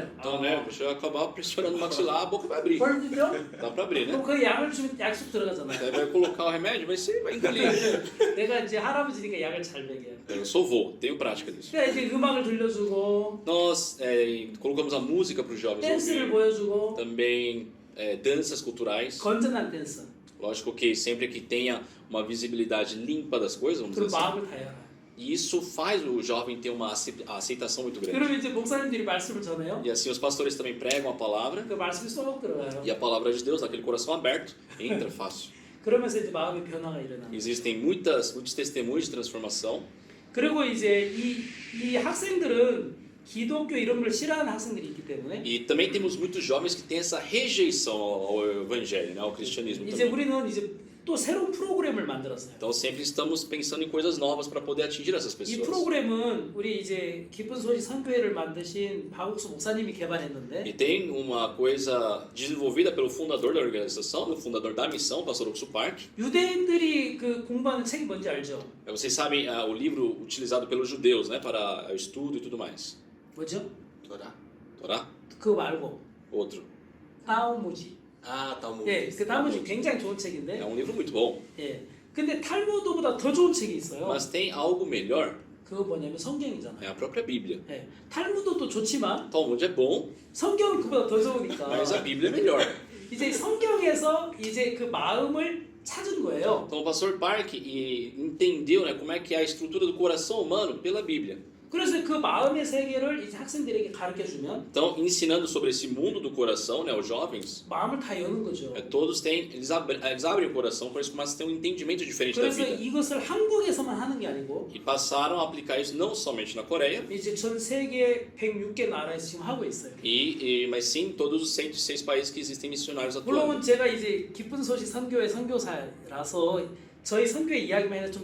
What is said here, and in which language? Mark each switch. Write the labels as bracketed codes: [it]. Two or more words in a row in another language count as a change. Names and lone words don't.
[pt] Então, né, você vai acabar pressionando o maxilar, a boca vai abrir. [ko] 벌어지죠? [pt] Dá pra abrir, né? [ko] 그럼 그 약을 주면 약속 들어가잖아요. [pt] Aí vai colocar o remédio, mas você vai engolir. [ko] 내가 이제 할아버지니까 약을 잘 먹여요. [pt] Eu sou vô, tenho prática disso. [ko] 그러니까 이제 음악을 들려주고 [pt] Nós colocamos a música para os jovens [ko] 댄스를 [pt] ouvir. [ko] 보여주고 [pt] Também danças culturais. [ko] 건전한 댄스. [pt] Lógico que sempre que tenha uma visibilidade limpa das coisas, vamos [ko] 그리고 [pt] dizer assim. [ko] 마음을 다해라. [pt] E isso faz o jovem ter uma aceitação muito grande. [ko] 그러면 이제 목사님들이 말씀을 전해요. [pt] E assim os pastores também pregam a palavra. [ko] 그 말씀이 쏙 들어가요. [pt] E a palavra de Deus, naquele coração aberto, entra fácil. [ko] 그러면서 이제 마음의 변화가 일어납니다. [pt] Existem muitos testemunhos de transformação. [ko] 그리고 이제 이 학생들은 기독교 이런 걸 싫어하는 학생들이 있기 때문에 [pt] E também temos muitos jovens que têm essa rejeição ao evangelho, né, ao cristianismo [ko] 이제 [pt] também. [ko] 우리는 이제 또 새로운 프로그램을 만들었어요. [pt] Então sempre estamos pensando em coisas novas para poder atingir essas [ko] 이 [pt] pessoas. [ko] 프로그램은 우리 이제 기쁜 소식 선교회를 만드신 박욱수 목사님이 [pt] E [ko] 개발했는데 [pt] tem uma coisa desenvolvida pelo fundador da organização, o fundador da missão, o pastor Oxo Park. [ko] 유대인들이 그 공부하는 책이 뭔지 알죠? [pt] Vocês sabem o livro utilizado pelos judeus, né, para o estudo e tudo mais. [ko] 뭐죠? Torá? Torá? 그거 말고 [pt] Outro. [ko] 타우무지. [pt] Ah, Talmud. [ko] 예, 그 타우무지 굉장히 좋은 [pt] É [ko] 책인데. [pt] um livro muito bom. [ko] 예. 근데 탈무드보다 더 좋은 책이 있어요. [pt] Mas tem algo melhor, [ko] 그거 뭐냐면 성경이잖아요. [pt] é a própria Bíblia. [ko] 예. 탈무드도 좋지만 [pt] Talmud é bom, [ko] 성경은 그보다 더 좋으니까. [pt] mas a Bíblia é melhor. [ko] 이제 성경에서 이제 그 마음을 찾은 거예요. [pt] Então o pastor Park entendeu, né, como é que é a estrutura do coração humano pela Bíblia. [ko] 그래서 그 마음의 세계를 이제 학생들에게 가르쳐 주면 [pt] Então, ensinando sobre esse mundo do coração, né, os jovens, [ko] 마음을 다 여는 거죠. [pt] todos têm, eles abrem o coração, por isso começam a ter um entendimento diferente da [ko] 그래서 [pt] vida. [ko] 이것을 한국에서만 하는 게 아니고 [pt] E passaram a aplicar isso não somente na Coreia, [ko] 이제 전 세계 106개 나라에서 지금 하고 있어요. [pt] mas sim em todos os 106 países que existem missionários [ko] 물론 [pt] atuando. [ko] 제가 이제 기쁜 소식 선교회 선교사라서 저희 선교회 이야기만 해서 좀